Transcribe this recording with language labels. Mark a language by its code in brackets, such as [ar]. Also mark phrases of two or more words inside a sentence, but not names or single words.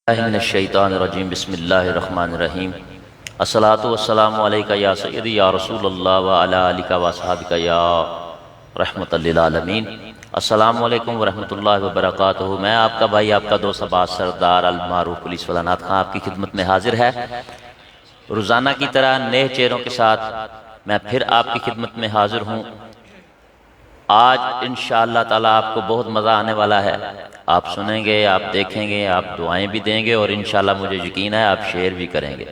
[ar] من الشيطان الرجيم بسم الله الرحمن الرحيم الصلاة والسلام عليك يا سيدي يا رسول الله وعلى آلك وأصحابك يا رحمة للعالمين. السلام عليكم ورحمة الله وبركاته. [ur] میں آپ کا بھائی، آپ کا دوست عباس سردار المعروف پولیس والا ناتھ خاں آپ کی خدمت میں حاضر ہے. روزانہ کی طرح نئے چہروں کے ساتھ میں پھر آپ کی خدمت میں حاضر ہوں. آج [ar] ان شاء اللہ تعالیٰ [ur] آپ کو بہت مزہ آنے والا ہے. آپ سنیں گے، آپ دیکھیں گے، آپ دعائیں بھی دیں گے اور ان شاء اللہ مجھے یقین ہے آپ شیئر بھی کریں گے.